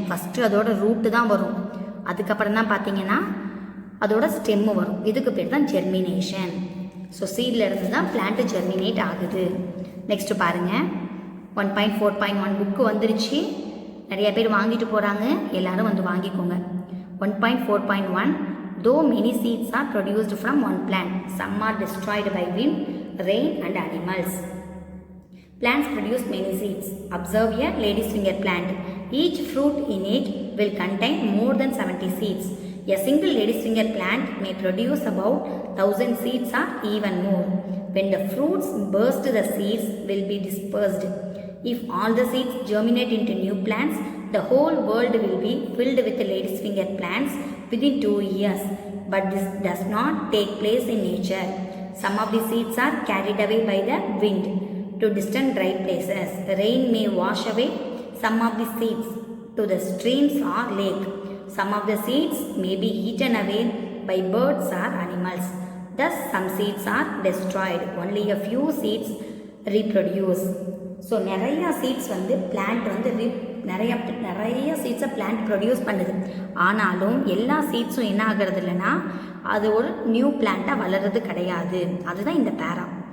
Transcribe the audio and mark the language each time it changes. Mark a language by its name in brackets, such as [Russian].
[Tamil] First அதோட route தான் வரும், அதுக்கப்புறம் தான் பார்த்தீங்கன்னா அதோட ஸ்டெம்மு வரும். இதுக்கு பேர் தான் ஜெர்மினேஷன். ஸோ சீடில் இருந்து தான் பிளான்ட்டு ஜெர்மினேட் ஆகுது. நெக்ஸ்ட்டு பாருங்கள், 1.4.1 புக்கு வந்துருச்சு. நிறைய பேர் வாங்கிட்டு போகிறாங்க, எல்லோரும் வந்து வாங்கிக்கோங்க. [English] 1.4.1 Though many seeds are produced from one plant, some are destroyed by wind, rain and animals. Plants produce many seeds. Observe a lady's finger plant. Each fruit in it will contain more than 70 seeds. A single lady's finger plant may produce about 1000 seeds or even more. When the fruits burst, the seeds will be dispersed. If all the seeds germinate into new plants, the whole world will be filled with lady's finger plants within 2 years. But this does not take place in nature. Some of the seeds are carried away by the wind to distant dry places. Rain may wash away some of the seeds to the streams or lake. Some of the seeds may be eaten away by birds or animals. Thus some seeds are destroyed. Only a few seeds reproduce. [Tamil] So நிறையா seeds வந்து plant வந்து நிறைய சீட்ஸை plant produce பண்ணுது. ஆனாலும் எல்லா சீட்ஸும் என்ன ஆகிறது இல்லைன்னா அது ஒரு நியூ பிளான்ட்டாக வளர்கிறது கிடையாது. அதுதான் இந்த பேரா.